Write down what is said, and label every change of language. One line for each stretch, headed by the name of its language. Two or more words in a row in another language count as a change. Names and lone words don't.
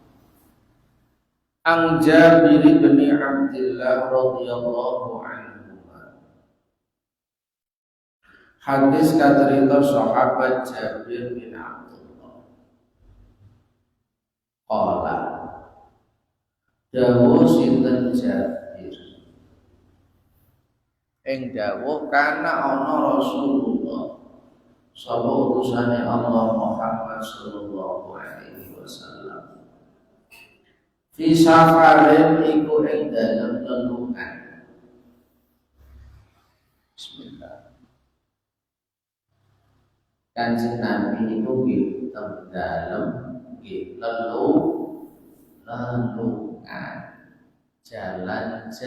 Arabic: An Jabir bin Abdullah رضي الله عنه.
Javanese: Hadis kacerita sahabat Jabir bin Abdullah. Qala dawuh sinten Jabir. Ing dawuh kana ana Rasulullah sapa utusane Allah Muhammad
Arabic: صلى الله عليه وسلم. في سفر
Javanese: iku ing dalem lelungan. Bismillah. Kanjeng Nabi iku nggih teng dalem nggih lelungan lelungan, jalan.